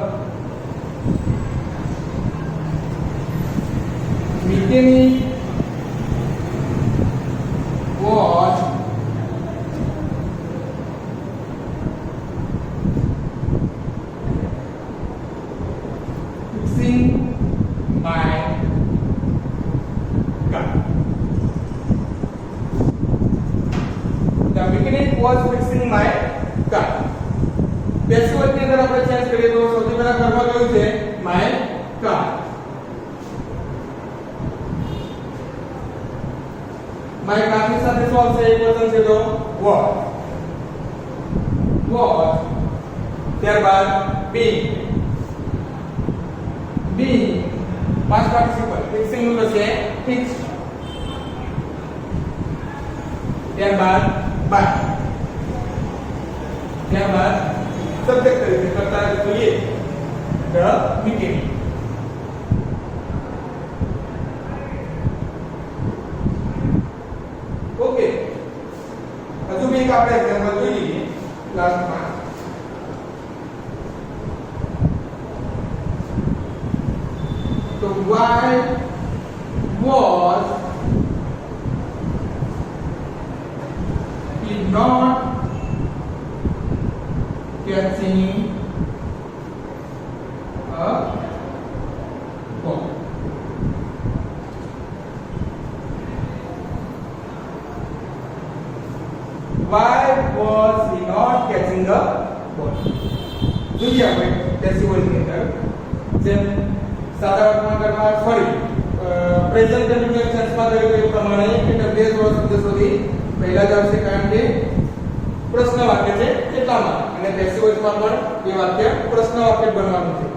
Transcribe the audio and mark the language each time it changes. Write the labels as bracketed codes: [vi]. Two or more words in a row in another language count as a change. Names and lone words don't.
[en] mechanic was fixing my car. The mechanic was fixing my car. [gu] પેસિવ ની અંદર આપણે ચેન્જ કરીએ તો સૌથી પહેલા કર્મ કયું છે? [en] my car. my car [gu] ની સાથે શું આવશે? એક વચન છે તો was. ત્યારબાદ [en] being past participle fixing [gu] નું થશે fixed. ત્યારબાદ by. ત્યારબાદ સબ્જેક્ટ તરીકે કરતા જોઈએ [en] the mechanic. [gu] ઓકે, હજુ એક આપણે એક્ઝામ્પલ જોઈ લઈએ લાસ્ટમાં. [en] તો why was he not catching a ball? Why was he not catching a ball? [gu] જોઈએ આપણે [en] passive voice [gu] ની અંદર જેમ સાદા વર્તમાન ફરી [en] present continuous tenseમાં [gu] થયું એ પ્રમાણે કે બે શબ્દ સુધી પહેલા જ આવશે કારણ કે પ્રશ્ન વાક્ય છે એટલા માટે, અને પેસિવ વોઇસમાં પણ એ વાક્ય પ્રશ્ન વાક્ય બનવાનું છે.